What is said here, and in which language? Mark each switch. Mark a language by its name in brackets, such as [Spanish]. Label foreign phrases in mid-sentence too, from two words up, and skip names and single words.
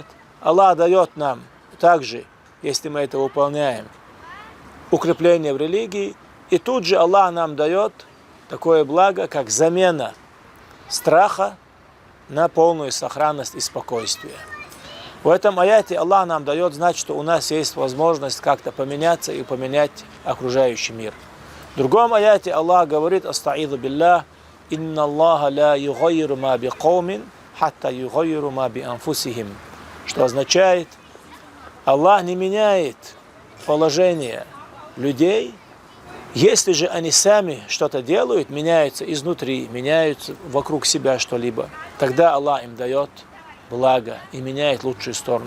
[Russian] Аллах дает нам также, если мы это выполняем, укрепление в религии, и тут же Аллах нам дает такое благо, как замена страха на полную сохранность и спокойствие. В этом аяте Аллах нам дает знать, что у нас есть возможность как-то поменяться и поменять окружающий мир. В другом аяте Аллах говорит: [Arabic] «أستعيذ بالله، إن الله لا يغير ما بقوم، حتى يغيروا ما بأنفسهم», [Russian] что означает: Аллах не меняет положение людей, если же они сами что-то делают, меняются изнутри, меняются вокруг себя что-либо, тогда Аллах им дает благо и меняет лучшую сторону.